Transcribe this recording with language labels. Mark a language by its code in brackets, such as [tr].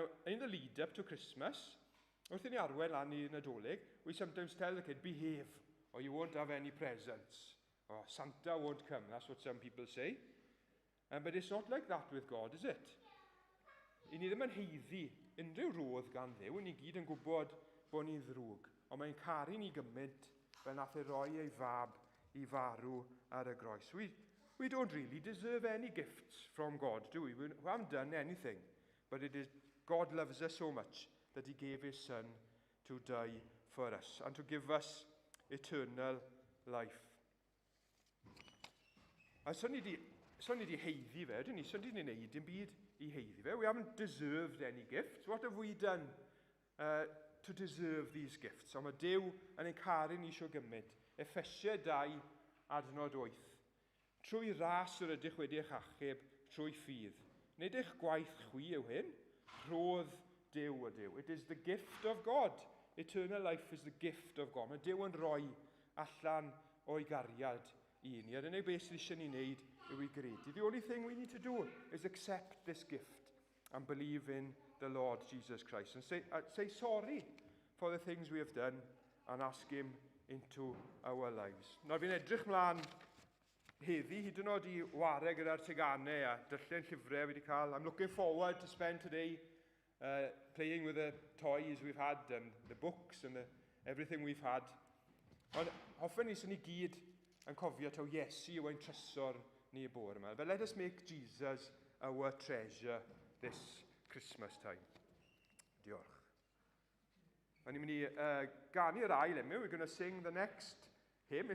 [en] In the lead-up to Christmas, [cy] wrth i ni arwen lan i Nadolig, [en] we sometimes tell the kid, behave, or you won't have any presents. Or Santa won't come. That's what some people say. But it's not like that with God, is it? [cy] I ni ddim yn heiddi unrhyw rodd gan Dduw, ni gyd yn gwybod bod ni'n ddrwg. Ond mae'n caru ni gymaint fel nath ei roi ei fab i farw ar y groes. [en] We don't really deserve any gifts from God, do we? We haven't done anything. But it is God loves us so much that he gave his son to die for us and to give us eternal life. [cy] A so ni di heiddi fe, dyn ni, so ni di wneud dim byd I heiddi fe. [en] We haven't deserved any gifts. What have we done to deserve these gifts? [cy] Ond mae Duw yn ein caru ni isio gymryd. Ephesians 2, adnod 8. Trwy ras yr ydych wedi eich achub, trwy ffydd. Nid eich gwaith chwi yw hyn, rhodd Duw y Duw. [en] It is the gift of God. Eternal life is the gift of God. [cy] Mae Duw yn rhoi allan o'i gariad I ni. A'r unig beth sydd eisiau ni wneud yw I gredu. [en] The only thing we need to do is accept this gift and believe in the Lord Jesus Christ. And say sorry for the things we have done and ask Him into our lives. [cy] Nawr fi'n edrych mlaen heddi, hyd yn oed I ware gyda'r teganau a dyllen llyfrau wedi cael. [en] I'm looking forward to spend today playing with the toys we've had and the books and everything we've had. [cy] Ond hoffen ni sy'n ni gyd yn cofio taw Iesu yw ein trysor ni y bore yma. [en] But let us make Jesus our treasure this Christmas time. Diolch. [cy] O'n i'n mynd I ganu'r ail hymn. [en] We're going to sing the next hymn.